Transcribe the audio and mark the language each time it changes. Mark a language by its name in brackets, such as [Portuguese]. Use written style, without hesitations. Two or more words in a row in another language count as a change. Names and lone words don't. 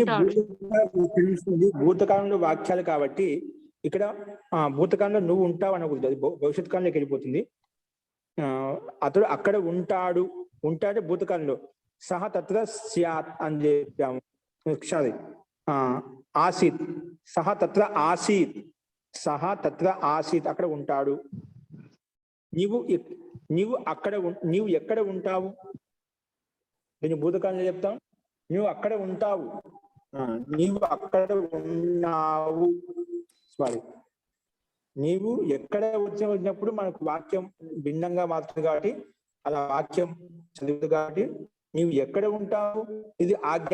[Telugu] ఉంటాడు. భూతకాలంలో వాక్యాలు కాబట్టి ఇక్కడ భూతకాలంలో నువ్వు ఉంటావు అనకూడదు, అది భవిష్యత్ కాలంలోకి వెళ్ళిపోతుంది. అతడు అక్కడ ఉంటాడు, ఉంటాడు భూతకాలంలో. [Sanskrit] సహ తత్ర స్యాత్ [Telugu] అని చెప్పాము. సారీ, ఆసీత్. [Sanskrit] సహ తత్ర ఆసీత్. సహ తత్ర ఆసీత్, [Telugu] అక్కడ ఉంటాడు. నీవు అక్కడ నీవు ఎక్కడ ఉంటావు? నేను భూతకాలంలో చెప్తాం, నువ్వు అక్కడ ఉంటావు. నీవు అక్కడ ఉన్నావు. సారీ, నీవు ఎక్కడ వచ్చినప్పుడు మనకు వాక్యం భిన్నంగా మారుతుంది కాబట్టి అలా వాక్యం చదువుతుంది కాబట్టి నీవు ఎక్కడ ఉంటావు, ఇది ఆజ్ఞ.